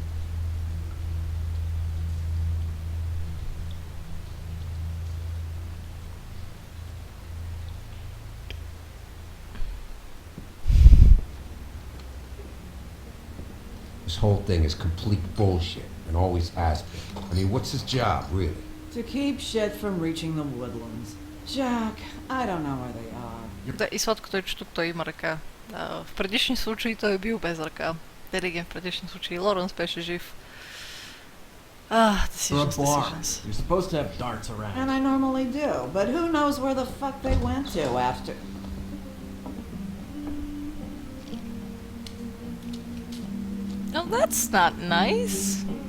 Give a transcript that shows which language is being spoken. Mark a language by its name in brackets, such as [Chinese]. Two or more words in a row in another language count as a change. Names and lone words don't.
[English] This whole thing is complete bullshit, and always has been. I mean, what's his job, really? To keep shit from reaching the woodlands. Jack, I don't know where they are. [Bulgarian] Да, и сладкото е, че тук той има ръка. В предишни случаи той е бил без ръка. Делиген в предишни случаи. Лоренс беше жив. [English] For a Decisions, bar. decisions. You're supposed to have darts around. And I normally do, but who knows where the fuck they went to after. Oh, that's not nice.